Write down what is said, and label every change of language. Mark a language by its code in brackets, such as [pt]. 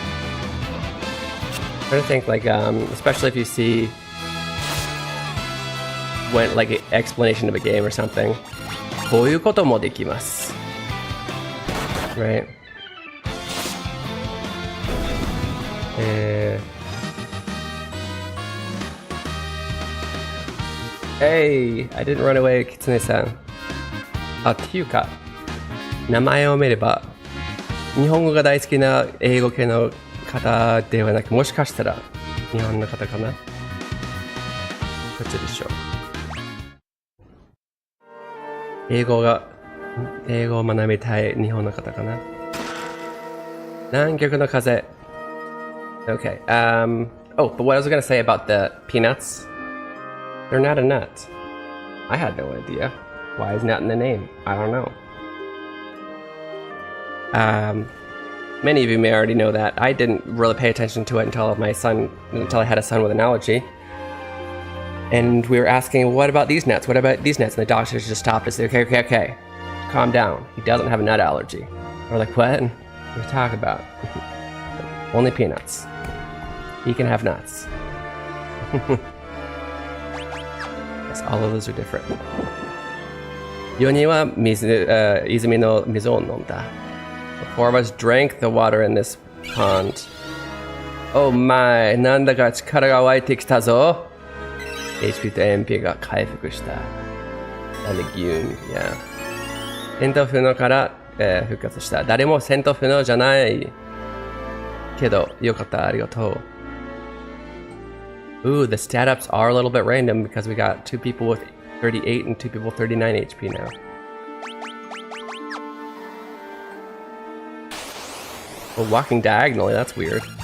[en] I'm trying to think, like, especially if you see when like an explanation of a game or something. [ja] こういうこともできます. [en] Right? Hey, I didn't run away, Kitsune-san. [ja] っていうか、名前を見れば、日本語が大好きな英語系の方ではなく、もしかしたら日本の方かな。どっちでしょう。英語を学びたい日本の方かな。南極の風。Okay. [en] Oh, but what I was going to say about the peanuts, they're not a nut. I had no idea. Why is nut in the name? I don't know. Many of you may already know that. I didn't really pay attention to it until I had a son with an allergy. And we were asking, what about these nuts? What about these nuts? And the doctors just stopped and said, okay. Calm down. He doesn't have a nut allergy. We're like, what? What are you talking about? Only peanuts. He can have nuts. Yes, all of those are different. [ja] 4人は泉の水を飲んだ. [en] The 4 of us drank the water in this pond. [ja] Oh my, なんだか力が湧いてきたぞ.HP と MP が回復した. [en] And the Gyun, yeah. [ja] 戦闘不能から、復活した.誰も戦闘不能じゃない。けど、よかった、ありがとう. [en] Ooh, the stat ups are a little bit random because we got 2 people with 38 and 2 people with 39 HP now. Well, walking diagonally, that's weird.